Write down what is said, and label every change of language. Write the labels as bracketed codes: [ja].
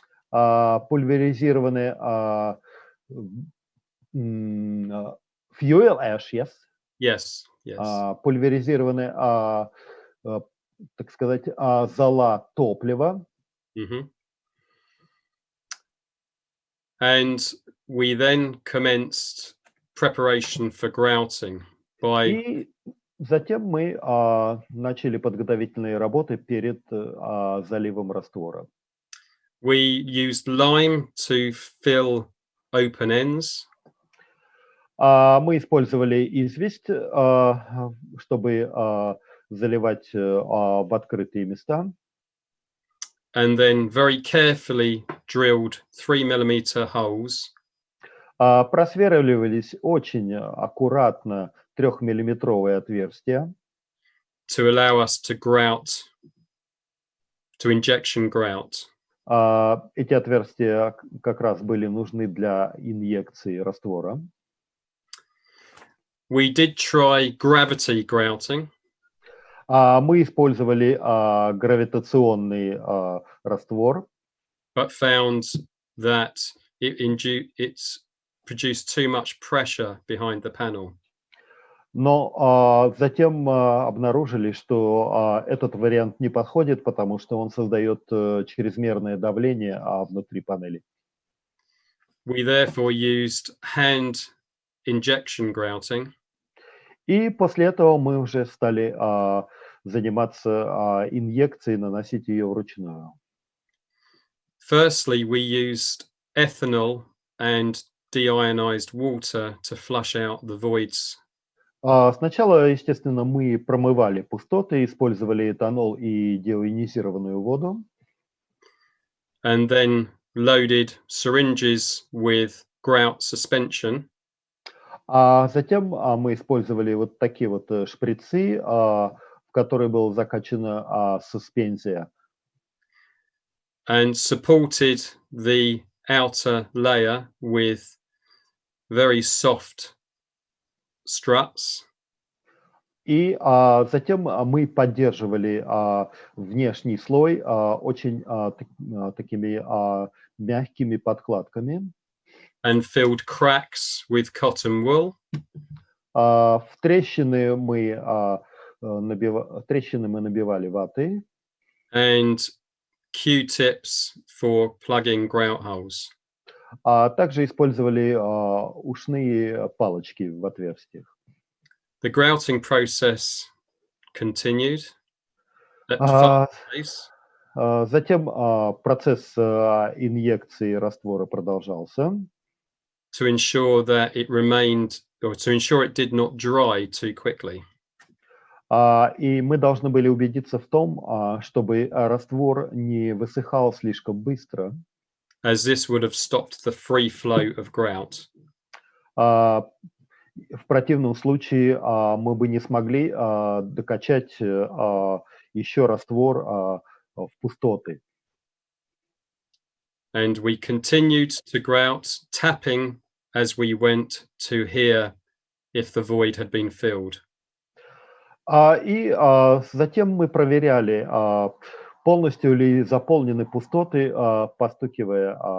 [en] Пульверизированный fuel ash, yes? Yes, yes. [ru] Пульверизированный, так сказать, зола топлива. Mm-hmm. [en] And we then commenced preparation for grouting by... [ru] И затем мы начали подготовительные работы перед заливом раствора. [en] We used lime to fill open ends. [ru] Мы использовали известь, чтобы заливать в открытые места. [en] and then very carefully drilled 3 mm holes [ru] Просверливались очень аккуратно 3-миллиметровые отверстия, [en] to allow us to injection grout. [ru] Эти отверстия как раз были нужны для инъекции раствора. [en] We did try gravity grouting, [ru] Мы использовали гравитационный раствор, [en] but found that it's produced too much pressure behind the panel. [ru] но затем обнаружили, что этот вариант не подходит, потому что он создает чрезмерное давление внутри панели. [en] We therefore used hand injection grouting, [ru] И после этого мы уже стали заниматься инъекцией, наносить ее вручную. [en] Firstly, we used ethanol and deionized water to flush out the voids. [ru] Сначала, естественно, мы промывали пустоты, использовали этанол и деионизированную воду. [en] And then loaded syringes with grout suspension. [ru] Затем мы использовали вот такие вот шприцы, в которые была закачана суспензия. [en] And supported the outer layer with very soft struts. [ru] И затем мы поддерживали внешний слой очень такими мягкими подкладками. [en] And filled cracks with cotton wool. [ru] В трещины мы набивали ватой. [en] And Q-tips for plugging grout holes. [ru] Также использовали ушные палочки в отверстиях. [en] The grouting process continued at fast pace. [ru] Затем процесс инъекции раствора продолжался. [en] To ensure that it remained, or to ensure it did not dry too quickly. [ru] И мы должны были убедиться в том, чтобы раствор не высыхал слишком быстро. [en] As this would have stopped the free flow of grout. [ru] В противном случае мы бы не смогли докачать еще раствор в пустоты. [en] And we continued to grout, tapping as we went to hear if the void had been filled. [ru] И затем мы проверяли, полностью ли заполнены пустоты, постукивая.